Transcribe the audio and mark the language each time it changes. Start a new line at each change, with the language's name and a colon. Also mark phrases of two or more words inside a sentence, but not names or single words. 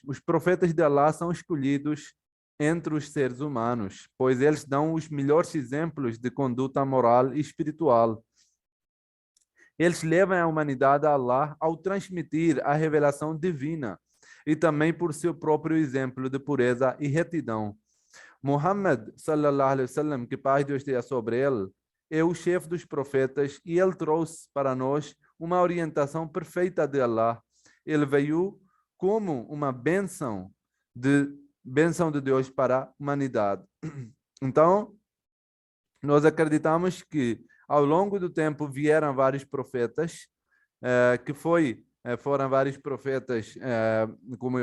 Portuguese: Os profetas de Allah são escolhidos entre os seres humanos, pois eles dão os melhores exemplos de conduta moral e espiritual. Eles levam a humanidade a Allah ao transmitir a revelação divina e também por seu próprio exemplo de pureza e retidão.
Arabic: محمد صلى الله عليه وسلم,
Portuguese: que paz de Deus esteja sobre ele, é o chefe dos profetas e ele trouxe para nós uma orientação perfeita de Allah. Ele veio como uma bênção de Deus para a humanidade. Então, nós acreditamos que ao longo do tempo vieram vários profetas, foram vários profetas, como